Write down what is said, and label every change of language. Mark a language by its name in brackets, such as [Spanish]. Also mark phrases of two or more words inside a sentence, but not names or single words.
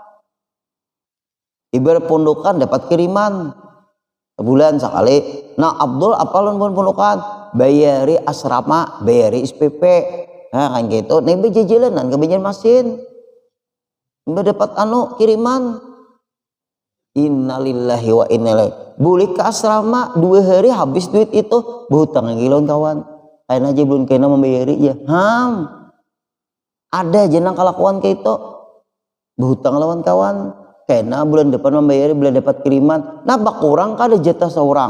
[Banjar] Ibarat pondokan dapat kiriman sebulan sekali. Nah abdal apa lawan pondokan, bayari asrama, bayari SPP. Nah kan gitu, nih bejajalan ke Banjarmasin, udah dapat kiriman. [Arabic] Innalillahi wa inna ilaihi. [Banjar] Boleh ke asrama 2 hari habis duit itu, berhutang lagi lawan kawan. Lain aja belum kena membayari ya. Ada jenang kelakuan kayak itu, berhutang lawan kawan. Kena bulan depan membayari, bulan dapat kiriman. Nah bak orang kada jatah seorang.